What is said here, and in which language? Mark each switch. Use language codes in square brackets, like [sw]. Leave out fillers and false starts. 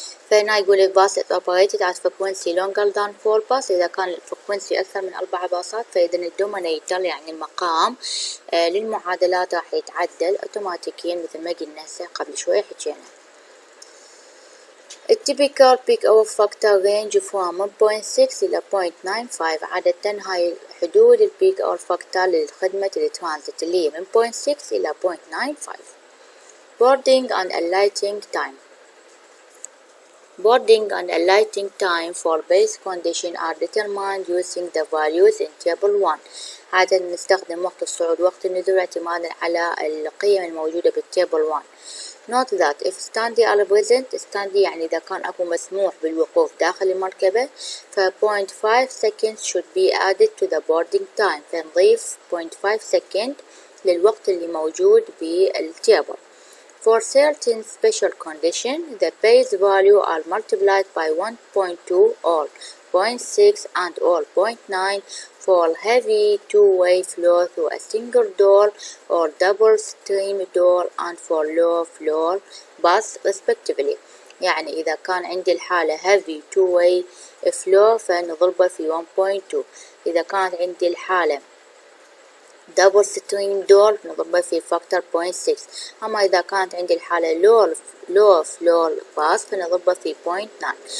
[ar] فهنا يقول الباص [en] operated at frequency longer than 4 [ar] باص، إذا كان الفريكونسي أكثر من 4 باصات فإذا الدومينيتر يعني المقام للمعادلات راح يتعدل أوتوماتيكيا مثل ما قلنا هسه قبل شوي حكينا. التيبيكال بيك أور فاكتور رينج [en] from 1.6 [ar] إلى 0.95، عادة هاي حدود البيك أور فاكتور للخدمة الترانزيت اللي هي من 0.6 إلى 0.95. [en] boarding and alighting time. Boarding and alighting time for base condition are determined using the values in table 1. [ar] عادة نستخدم وقت الصعود وقت النزول اعتمادا على القيم الموجودة بالتيبل 1. [en] Note that if standing are present، standing [ar] يعني إذا كان أكو مسموح بالوقوف داخل المركبة، [en] ف 0.5 seconds should be added to the boarding time، فنضيف 0.5 second [ar] للوقت اللي موجود بالتيبل. [en] For certain special condition the base value are multiplied by 1.2 or 0.6 and or 0.9 for heavy two-way flow through a single door or double stream door and for low floor bus respectively. [ar] يعني إذا كان عندي الحالة [en] heavy two-way flow [ar] فنضربه في 1.2، إذا كانت عندي الحالة [en] double stream door [ar] نضربه في فاكتور 0.6، أما إذا كانت عندي الحالة [en] low floor bus [ar] فنضربه في 0.9.